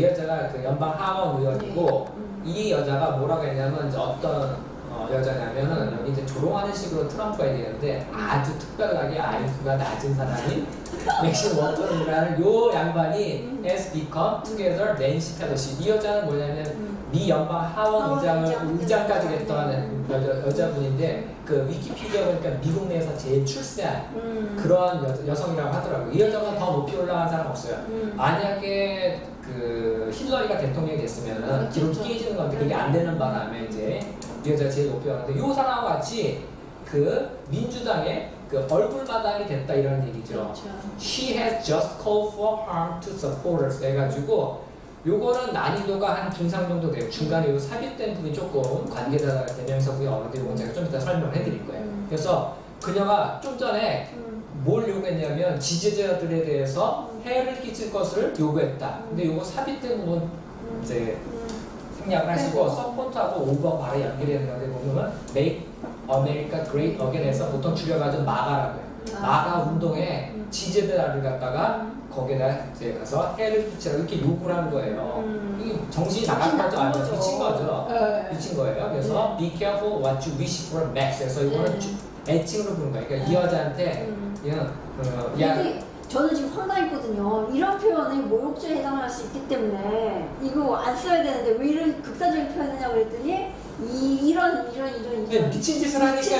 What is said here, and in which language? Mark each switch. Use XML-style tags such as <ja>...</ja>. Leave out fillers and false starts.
<ko>이 여자가 그 연방 하원 의원이고 이 여자가 뭐라고 했냐면 이제 어떤 여자냐면은 여기 이제 조롱하는 식으로 트럼프가 얘기했는데 아주 특별하게 IQ가 낮은 사람인 맥신 워터이라는 요 양반이</ko> <en>has become together Nancy Pelosi.</en> <ko>이 여자는 뭐냐면 미 연방 하원 의장까지 했던 여자분인데 그 위키피디아 보니까 미국 내에서 제일 출세한 그러한 여성이라고 하더라고요. 이 여자가 더 높이 올라간 사람 없어요. 만약에 그 힐러리가 대통령이 됐으면은 기록이 깨지는 건데 그게 안 되는 바람에 이제 이 여자가 제일 높이 올라가는데 요 사람과 같이 그 민주당의 그 얼굴마담이 됐다 이런 얘기죠. 그렇죠.</ko> <en>She has just called for harm to supporters</en> <ko>해가지고 요거는 난이도가 한 중상 정도 돼요. 중간에 요 삽입된 부분이 조금 관계대명사 부분이 어느 정도 제가 좀 이따 설명을 해드릴 거예요. 그래서 그녀가 좀 전에 뭘 요구했냐면 지지자들에 대해서 해를 끼칠 것을 요구했다. 근데 요거 삽입된 부분 이제 생략을 하시고 서포트하고 오버 바로 연결이 된다는데 보면</ko> <en>Make America Great Again</en> <ko>에서 보통 줄여가지고 마가라고 해요. 마가 운동에 지지자들을 갖다가 거기다 이제 가서 해를 끼치라고 이렇게 요구를 한 거예요. 이게 정신이 나간 거죠? 아니면 미친 거죠? 미친 거예요. 그래서</ko> <en>Be careful what you wish for Max.</en> <ko>그래서 이거는 애칭으로 부른 거예요. 그러니까 이 여자한테 그냥 근데 저는 지금 황당했거든요. 이런 표현이 모욕죄에 해당할 수 있기 때문에 이거 안 써야 되는데 왜 이런 극단적인 표현이냐고 그랬더니 이런 미친 짓을 하니까</ko>